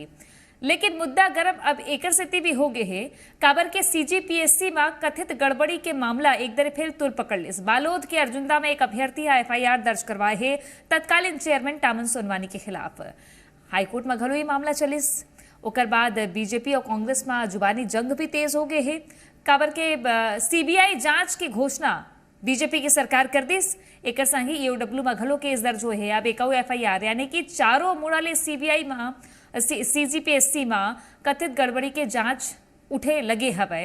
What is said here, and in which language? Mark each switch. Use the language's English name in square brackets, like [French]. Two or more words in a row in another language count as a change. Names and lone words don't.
[Chhattisgarhi] लेकिन मुद्दा गरम अब एकर स्थिति भी हो गए है, काबर के सीजीपीएससी में कथित गड़बड़ी के मामला एक दर फिर तुर पकड़ लिस। बालोद के अर्जुंदा में एक अभ्यर्थी एफआईआर दर्ज करवाए है तत्कालीन चेयरमैन टामन सोनवानी के खिलाफ। हाईकोर्ट में घलो ये मामला चलिस। ओकर बाद बीजेपी और कांग्रेस में जुबानी जंग भी तेज हो गए है, काबर के सीबीआई जांच की घोषणा बीजेपी की सरकार कर दिस। एक संग ही ईओडब्ल्यू में घलो केस दर्ज हुए है। अब एक एफआईआर यानी कि चारों मुड़ाले सीबीआई में सीजीपीएससी में कथित गड़बड़ी के जांच उठे लगे हवे।